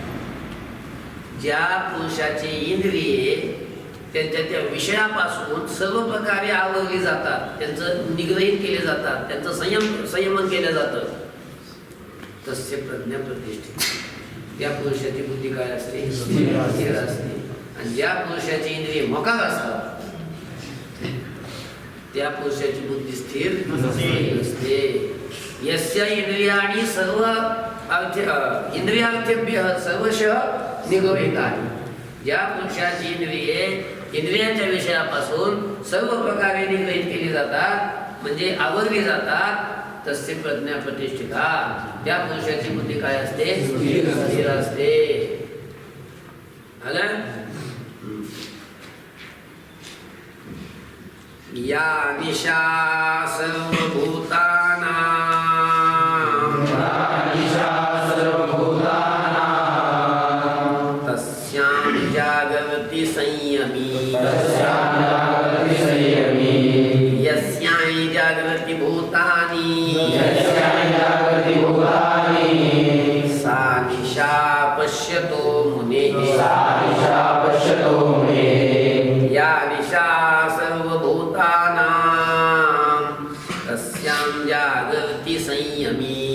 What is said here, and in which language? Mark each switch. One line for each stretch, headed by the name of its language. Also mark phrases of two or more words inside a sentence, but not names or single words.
Marathi: ज्या पुरुषाचे इंद्रिये त्यांच्या त्या विषयापासून सर्व प्रकारे आवरली जातात, त्यांचं निग्रहित केले जातात, त्यांचं संयमन केलं जातं,
Sanskrit: तस्य प्रज्ञा प्रतिष्ठित.
Marathi: त्या पुरुषाची बुद्धी काय असते, स्थिर असते. आणि ज्या पुरुषाची इंद्रिय मोकार असतात त्या पुरुषाची बुद्धी स्थिर नसते.
Sanskrit: यस्य इंद्रियाणि सर्व इंद्रियार्थेभ्य सर्वशः निगृहीतानि,
Marathi: ज्या पुरुषाची इंद्रिये इंद्रियांच्या विषयापासून सर्व प्रकारे निगृहीत केली जातात, म्हणजे आवरली जातात,
Sanskrit: तस्य प्रज्ञा प्रतिष्ठिता,
Marathi: त्या पुरुषाची बुद्धी काय असते, स्थिर असते.
Sanskrit: या निशा सर्वभूतानां तस्यां जागर्ति संयमी, यस्यां जागर्ति भूतानि सा निशा पश्यतो मुनेः, या निशा सर्वभूतानां तस्यां जागर्ति संयमी,